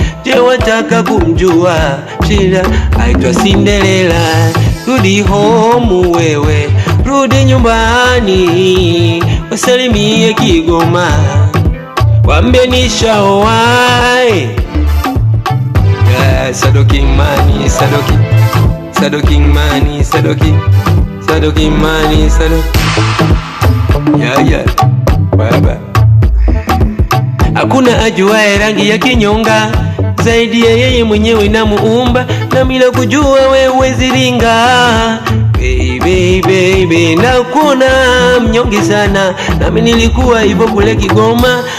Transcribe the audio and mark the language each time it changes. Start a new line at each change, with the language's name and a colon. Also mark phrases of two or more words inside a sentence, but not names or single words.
Swahili: Je, wataka kumjua? Shida aitwa Cinderella. Rudi home wewe, rudi nyumbani, wasalimie Kigoma. Wambie nishaoa.
English: Yeah, Sadoki money, Sadoki. Sadoki money, Sadoki. Sadoki money, Sadoki. Yeah, yeah.
Swahili: Baba. Hakuna ajuaye rangi ya kinyonga zaidi ya yeye mwenyewe na Muumba, nami nakujua wewe huwezi ringa.
English: Baby, baby,
Swahili: nakuona mnyonge sana, nami nilikuwa hivyo kule Kigoma.